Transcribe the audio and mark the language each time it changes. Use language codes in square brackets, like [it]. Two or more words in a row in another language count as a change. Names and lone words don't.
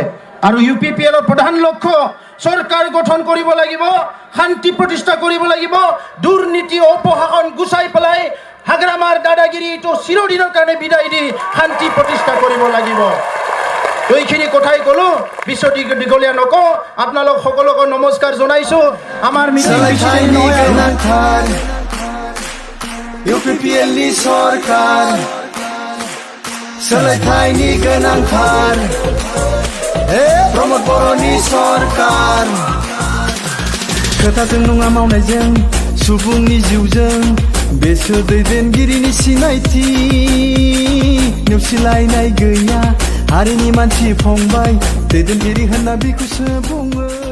[as] আৰু UPPLৰ প্ৰধান লক্ষ্য চৰকাৰ গঠন কৰিব লাগিব, শান্তি প্ৰতিষ্ঠা কৰিব লাগিব, দুৰ্নীতি অপশাসন গুচাই পেলাই হাগ্ৰামাৰ দাদাগিৰিটো চিৰদিনৰ কাৰণে বিদায় দি শান্তি প্ৰতিষ্ঠা কৰিব লাগিব। এইখিনি কথাই ক'লো, বিশ্ব দীঘলীয়া নকওঁ। আপোনালোক সকলোকে নমস্কাৰ জনাইছোঁ। আমাৰ [brx] UPPLनि सरकार सोलायथायनि गोनांथार प्रमद बर'नि सरकार खोथाजों नङा मावनायजों सुबुंनि जिउजों बेसोर दैदेनगिरिनि सिनायथि नेवसिलायनाय गैया हारिनि मानसि फंबाय दैदेनगिरि होनना बिखौसो बुङो।